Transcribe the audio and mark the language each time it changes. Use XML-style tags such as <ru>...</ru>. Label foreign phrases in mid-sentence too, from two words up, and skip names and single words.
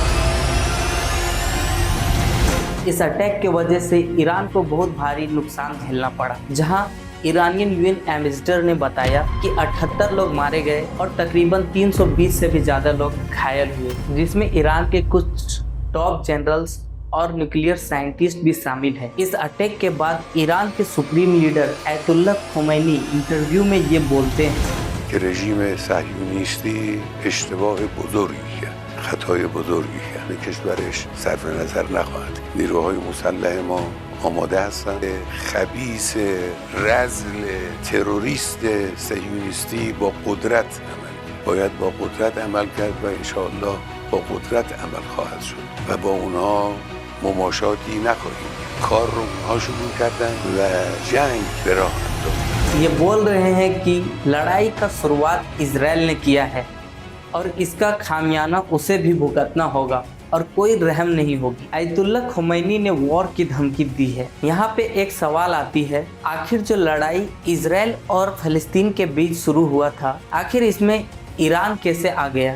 <hi>इस अटैक के वजह से ईरान को बहुत भारी नुकसान झेलना पड़ा, जहां</hi> <en>Iranian UN ambassador</en> <hi>ने बताया कि 78 लोग मारे गए और तकरीबन 320 से भी ज़्यादा लोग घायल हुए, जिसमें ईरान के कुछ</hi> <en>top generals</en> <hi>और</hi> <en>nuclear scientist</en> <hi>भी शामिल हैं। इस अटैक के बाद ईरान के</hi> <en>supreme leader</en> <hi>आयतुल्लाह खोमैनी इंटरव्यू में ये बोलते हैं</hi> <fa>कि रژیم صهیونیستی اشتباه بزرگی کرد، خطای بزرگی کرد. کشورش صرف نظر نخواهد. نیروهای مسلح ما آماده هستند. خبیث رذل تروریست صهیونیستی با قدرت عمل باید با قدرت عمل کرد و انشاءالله با قدرت عمل خواهد شد و با اونها مماشاتی نخواهیم. کار رو اونها شروع کردن و جنگ به راه انداختن.</fa> <hi>ये बोल रहे हैं कि लड़ाई का शुरुआत इजराइल ने किया है और इसका खामियाना उसे भी भुगतना होगा और कोई रहम नहीं होगी। आयतुल्लाह खोमैनी ने वॉर की धमकी दी है। यहाँ पे एक सवाल आती है, आखिर जो लड़ाई इजराइल और फ़लस्तीन के बीच शुरू हुआ था, आखिर इसमें ईरान कैसे आ गया?</hi>